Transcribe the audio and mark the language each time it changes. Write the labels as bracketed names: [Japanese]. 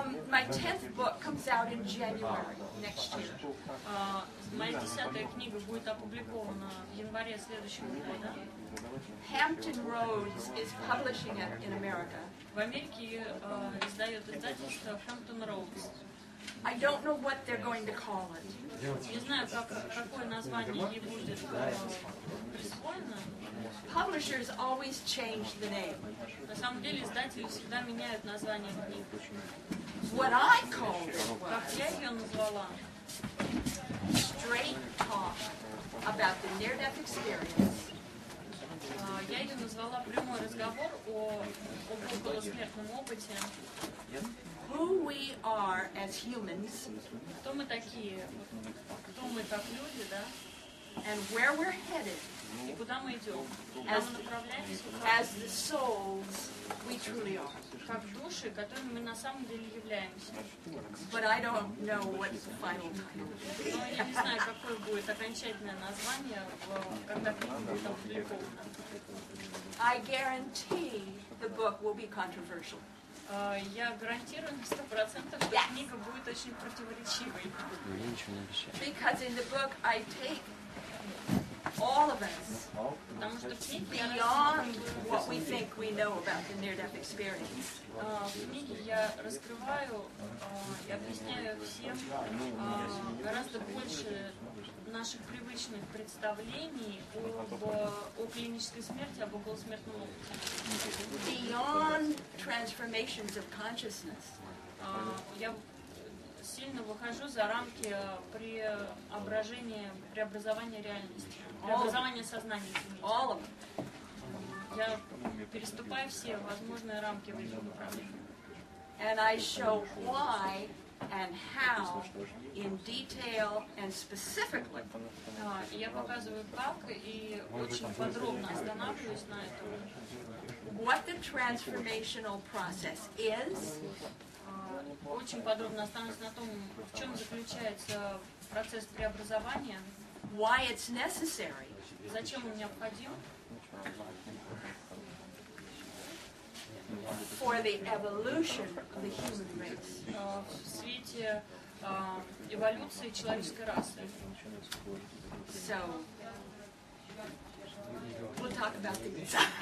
[English] My 10th book comes out in January next year. [Russian] Моя 10-я книга будет опубликована в январе следующего года. [English] Hampton Roads is publishing it in America. [Russian] В Америке издает издательство Hampton Roads. [English] I don't know what they're going to call it. [Russian] Не знаю, какое название ей будет присвоено. [English] Publishers always change the name. [Russian] На самом деле издатели всегда меняют название книг. [English] What I called it [Russian] Как [English] was [Russian] я ее назвала? [English] Straight Talk about the near-death experience. [Russian] Я ее назвала прямой разговор об околосмертном опыте. [English] Who we are as humans [Russian] Кто мы такие? Кто мы как люди, да? [English] and where we're headed [Russian] И куда мы идем? Куда мы направляемся? [English] as the souls we truly are. [Russian] Как души, которыми мы на самом деле являемся. [English] But I don't know what the final title is. [Russian] Но я не знаю, какое будет окончательное название, когда книга будет опубликована. [English] I guarantee the book will be controversial. [Russian] Я гарантирую на 100%, что книга будет очень противоречивой. [English] Because in the book I take all of us [Russian] Потому что в книге [English] beyond what we think we know about the near-death experience. [Russian] в книге я раскрываю и объясняю всем гораздо больше наших привычных представлений о клинической смерти, об околосмертном опыте. [English] Beyond transformations of consciousness. [Russian] Я сильно выхожу за рамки преобразования реальности, преобразования сознания. [English] All of it. [Russian] Я переступаю все возможные рамки в этих направлениях. [English] And I show why and how in detail and specifically. [Russian] И я показываю как и очень подробно останавливаюсь на этом. [English] What the transformational process is. [Russian] Очень подробно останавливаюсь на том, в чем заключается процесс преобразования, [English] Why it's necessary. [Russian] зачем он необходим, [English] for the evolution of the human race. [Russian] В свете эволюции человеческой расы. [English] So, we'll talk about these.